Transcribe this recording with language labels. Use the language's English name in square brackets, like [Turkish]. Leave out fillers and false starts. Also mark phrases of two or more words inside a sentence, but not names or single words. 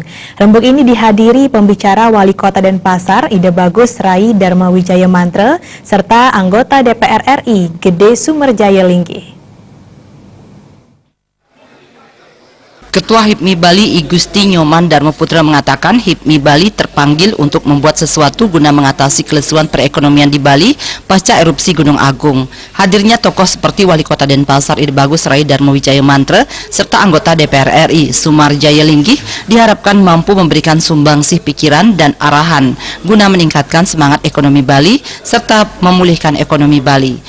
[Indonesian] Rembuk ini dihadiri pembicara Wali Kota Denpasar Ide Bagus Rai Darmawijaya Mantre serta anggota DPR RI Gede Sumerjaya Linggih. Ketua HIPMI Bali I Gusti Nyoman Darmaputra mengatakan HIPMI Bali terpanggil untuk membuat sesuatu guna mengatasi kelesuan perekonomian di Bali pasca erupsi Gunung Agung. Hadirnya tokoh seperti Wali Kota Denpasar Ide Bagus Rai Darmawijaya Mantre serta anggota DPR RI Sumarjaya Linggih diharapkan mampu memberikan sumbangsih pikiran dan arahan guna meningkatkan semangat ekonomi Bali serta memulihkan ekonomi Bali.